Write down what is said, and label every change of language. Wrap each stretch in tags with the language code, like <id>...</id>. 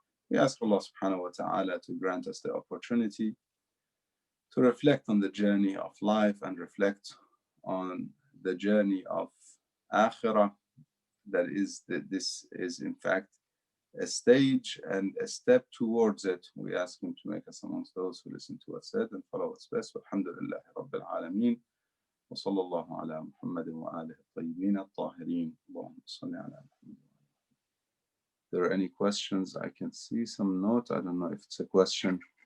<en>We ask Allah subhanahu wa ta'ala to grant us the opportunity to reflect on the journey of life and reflect on the journey of akhirah. That is, that this is in fact a stage and a step towards it. We ask him to make us amongst those who listen to what's said and follow what's best. Alhamdulillah Rabbil Alameen.</en> <ar>وصلى الله على محمد وآله الطيبين الطاهرين. اللهم صل على محمد.</ar> <en>There are any questions? I can see some note. I don't know if it's a question.</en>